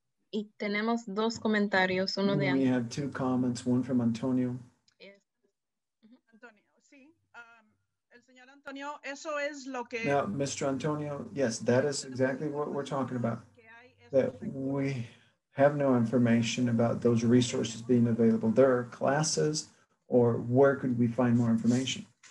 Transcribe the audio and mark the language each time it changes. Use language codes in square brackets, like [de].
[es] Y tenemos dos comentarios, uno de [en] We have two comments, one from Antonio. [es] Antonio, sí. El señor Antonio, eso es lo que... [en] Now, Mr. Antonio, yes, that is exactly what we're talking about. That we have no information about those resources being available. There are classes, or where could we find more information?